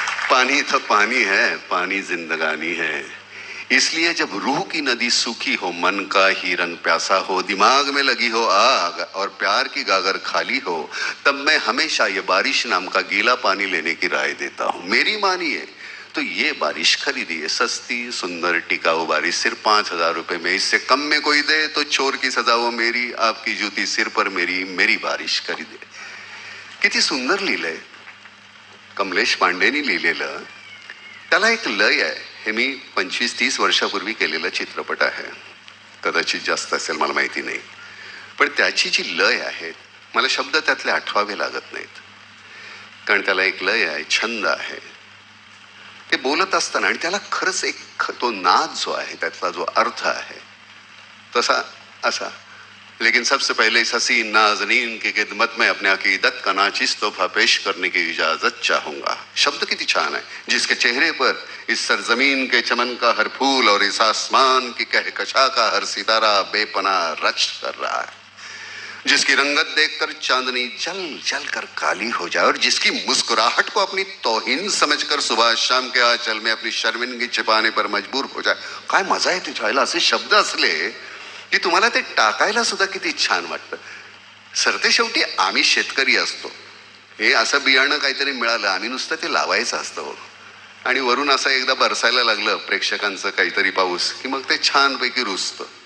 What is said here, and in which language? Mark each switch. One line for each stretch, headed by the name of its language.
Hindi: पानी तो पानी है, पानी जिंदगानी है। इसलिए जब रूह की नदी सूखी हो, मन का हिरन प्यासा हो, दिमाग में लगी हो आग और प्यार की गागर खाली हो, तब मैं हमेशा ये बारिश नाम का गीला पानी लेने की राय देता हूँ। मेरी मानिए तो ये बारिश खरीदिए, सस्ती सुंदर टिकाऊ बारिश, सिर्फ 5,000 रुपए में। इससे कम में कोई दे तो चोर की सजा वो मेरी, आपकी जूती सिर पर मेरी, मेरी बारिश खरीदे।
Marathi: किती सुंदर लिहिलंय, कमलेश पांडेनी लिहिलेलं. त्याला एक लय आहे. हे मी 25-30 वर्षापूर्वी केलेला चित्रपट आहे, कदाचित जास्त असेल मला माहिती नाही, पण त्याची जी लय आहे, मला शब्द त्यातले आठवावे लागत नाहीत, कारण त्याला एक लय आहे, छंद आहे. ते बोलत असताना आणि त्याला खरंच एक तो नाद जो आहे, त्यातला जो अर्थ आहे तसा असा.
Hindi: लेकिन सबसे पहले इस हसीन नाज़नीन की खिदमत में अपने अकीदत का नाचिस तोहफा पेश करने की इजाजत चाहूंगा.
Marathi: शब्द किती छान है.
Hindi: जिसके चेहरे पर इस सरजमीन के चमन का हर फूल और इस आसमान की कहकशा का हर सितारा बेपनाह रच कर रहा है, जिसकी रंगत देखकर चांदनी जल जल कर काली हो जाए, और जिसकी मुस्कुराहट को अपनी तौहीन समझकर सुबह शाम के आंचल में अपनी शर्मिंदगी छिपाने पर मजबूर हो जाए.
Marathi: काय मजा आहे तुझ्याला. असे शब्द असले की तुम्हाला ते टाकायला सुद्धा किती छान वाटतं. सरते आम्ही शेतकरी असतो. हे असं बियाणं काहीतरी मिळालं, आम्ही नुसतं ते लावायचं असतं, आणि वरून असं एकदा बरसायला लागलं प्रेक्षकांचं काहीतरी पाऊस की मग ते छानपैकी रुजतं.